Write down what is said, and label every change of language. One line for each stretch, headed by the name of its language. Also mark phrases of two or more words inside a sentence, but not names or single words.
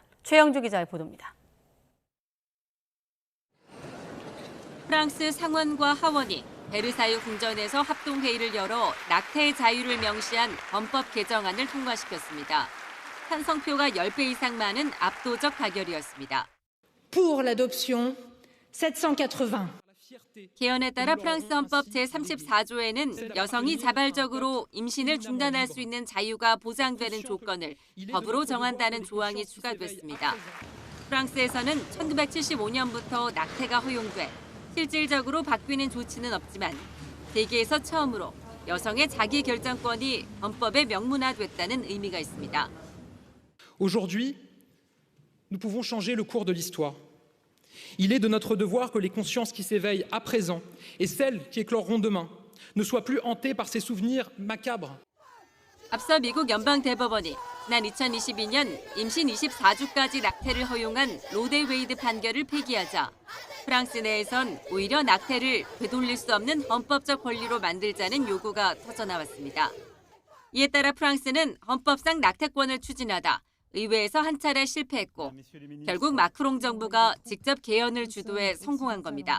Korean: 최영주 기자의 보도입니다. 프랑스 상원과 하원이 베르사유 궁전에서 합동회의를 열어 낙태의 자유를 명시한 헌법 개정안을 통과시켰습니다. 찬성표가 10배 이상 많은 압도적 가결이었습니다.
French: Pour l'adoption, 780.
Korean: 개헌에 따라 프랑스 헌법 제34조에는 여성이 자발적으로 임신을 중단할 수 있는 자유가 보장되는 조건을 법으로 정한다는 조항이 추가됐습니다. 프랑스에서는 1975년부터 낙태가 허용돼 실질적으로 바뀌는 조치는 없지만 세계에서 처음으로 여성의 자기 결정권이 헌법에 명문화됐다는 의미가 있습니다.
French: Aujourd'hui, nous pouvons changer le cours de l'histoire. Il est de notre devoir que les consciences qui s'éveillent à présent et celles qui écloreront demain ne soient plus hantées par ces souvenirs macabres.
Korean: 앞서 미국 연방대법원이 지난 2022년 임신 24주까지 낙태를 허용한 로데 웨이드 판결을 폐기하자 프랑스 내에선 오히려 낙태를 되돌릴 수 없는 헌법적 권리로 만들자는 요구가 터져나왔습니다. 이에 따라 프랑스는 헌법상 낙태권을 추진하다 의회에서 한 차례 실패했고 결국 마크롱 정부가 직접 개헌을 주도해 성공한 겁니다.